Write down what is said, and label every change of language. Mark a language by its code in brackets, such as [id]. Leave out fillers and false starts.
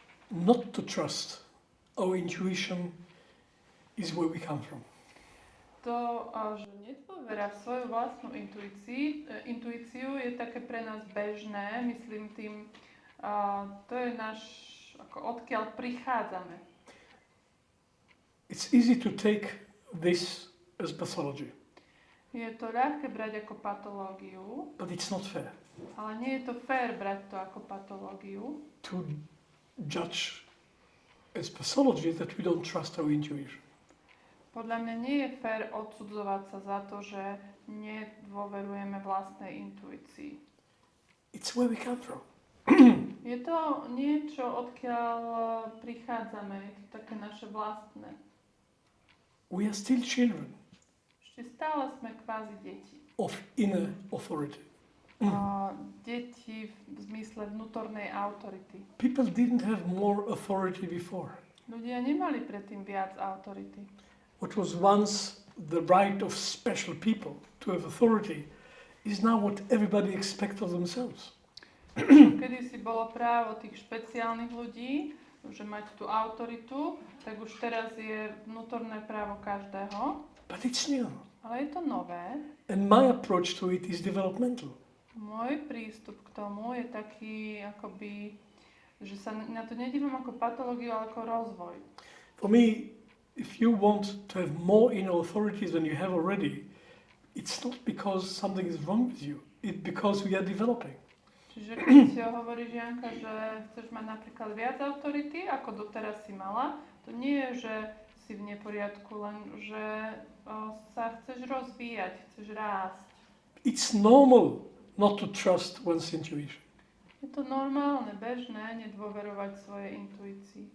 [en] Not to trust our intuition is where we come from. [sk] To, že nedôvera v svoju vlastnú intuíciu je také pre nás bežné, myslím tým, to je náš, ako odkiaľ prichádzame. [en] It's easy to take this as pathology. [sk] Je to ľahké brať ako patológiu, [en] But it's not fair [sk] ale nie je to fér brať to ako patológiu. [en] to judge as pathology that we don't trust our intuition. [sk] Podľa mňa nie je fér odsudzovať sa za to, že nedôverujeme vlastnej intuícii. [en] It's where we come from. [sk] Je to niečo, odkiaľ prichádzame, je to také naše vlastné. [en] We are still children [sk] Ešte stále sme kvázi deti. [en] of inner authority. [sk] Deti v zmysle vnútornej autority. [en] People didn't have more authority before. [sk] Ľudia nemali predtým viac autority. [en] What was once the right of special people to have authority is now what everybody expects of themselves. [sk] Kedy si bolo právo tých špeciálnych ľudí, že mať tú autoritu, tak už teraz je vnútorné právo každého. [en] But it's new. [sk] Ale je to nové. [en] And my approach to it is developmental. [sk] Môj prístup k tomu je taký, akoby, že sa na to nedívam ako patológiu, ale ako rozvoj. [en] For me, if you want to have more inner authority than you have already, it's not because something is wrong with you. It's because we are developing. [sk] Čiže keď hovoríš, Janka, že chceš mať napríklad viac autority, ako doteraz si mala, to nie je, že si v neporiadku, len že sa chceš rozvíjať, chceš rásť. [en] It's normal not to trust one's intuition. [sk] Je to normálne, bežné, nedôverovať svojej intuícii.